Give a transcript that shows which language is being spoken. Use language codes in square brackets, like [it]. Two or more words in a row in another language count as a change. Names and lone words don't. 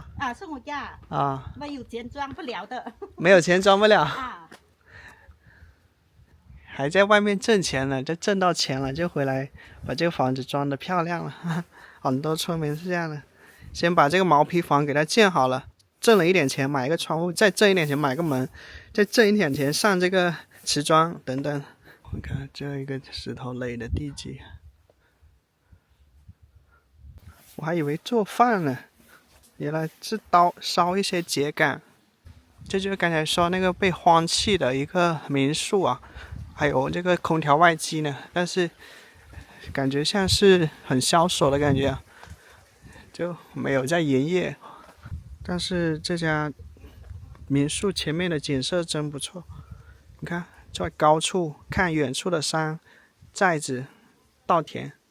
[zh] 是我家。沒有錢裝不了的。沒有錢裝不了。還在外面掙錢呢，就掙到錢了就回來把這個房子裝得漂亮了。很多村民是這樣的，先把這個毛坯房給它建好了，掙了一點錢買一個窗戶，再掙一點錢買個門，再掙一點錢上這個瓷磚等等。我看這一個石頭壘的地基，我還以為做飯呢。原來是燒一些秸稈，這就是剛才說那個被荒棄的一個民宿啊，還有這個空調外機呢，但是感覺像是很消瘦的感覺啊，就沒有在營業。但是這家民宿前面的景色真不錯，你看在高處看遠處的山、寨子、稻田。